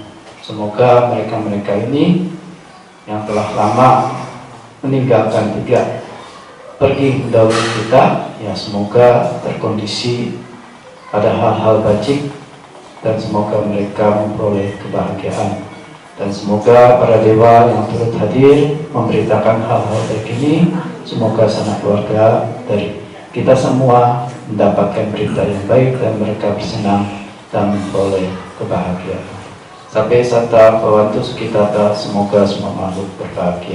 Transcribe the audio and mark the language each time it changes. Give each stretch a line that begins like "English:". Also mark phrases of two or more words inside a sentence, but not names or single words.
Indonesian: Semoga mereka-mereka ini yang telah lama meninggalkan tiga pergi mendahului kita, ya semoga terkondisi pada hal-hal bajik, dan semoga mereka memperoleh kebahagiaan, dan semoga para dewa yang turut hadir memberitakan hal-hal baik ini, semoga sanak keluarga dari kita semua mendapatkan berita yang baik dan mereka bersenang dan memperoleh kebahagiaan.
Pali: Sampai sata bawantu sukitata,
Indonesian: semoga semua makhluk berbahagia.